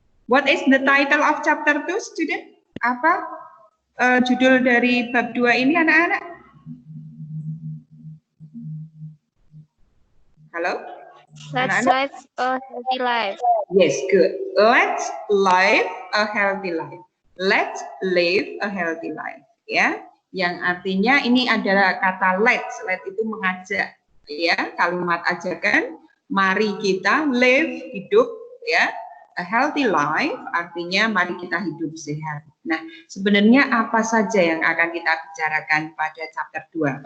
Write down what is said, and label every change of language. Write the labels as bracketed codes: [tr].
[en] What is the title of chapter 2, student? [id] Apa judul dari bab 2 ini, anak-anak? Halo? [en] Let's live a healthy life. Yes, good. Let's live a healthy life. Let's live a healthy life. [id] Ya, yang artinya ini adalah kata let's. Let itu mengajak, ya, kalimat ajakan. Mari kita live, hidup, ya. [en] A healthy life [id] artinya mari kita hidup sehat. Nah, sebenarnya apa saja yang akan kita bicarakan pada chapter 2?